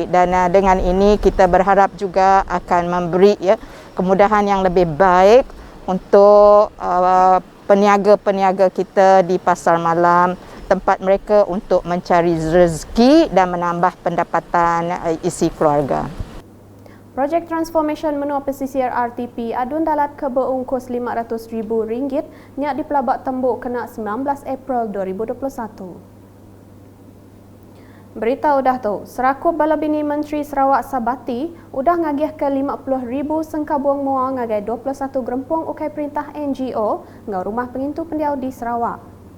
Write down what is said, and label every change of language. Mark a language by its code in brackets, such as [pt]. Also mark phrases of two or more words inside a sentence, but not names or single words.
[ms] Dan dengan ini kita berharap juga akan memberi kemudahan yang lebih baik untuk peniaga-peniaga kita di pasar malam, tempat mereka untuk mencari rezeki dan menambah pendapatan isi keluarga. [iba] Projek Transformation Menua Pesisir RTP adun Dalat ke berungkus RM500,000 nyak di pelabak tembuk kena 19 April 2021. Berita udah tu, seraku bala bini Menteri Sarawak Sabati udah ngagih ke 50,000 sengkabung mua ngagai 21 gerempung ukai perintah NGO ngau Rumah Pengintu Pendiau di Sarawak.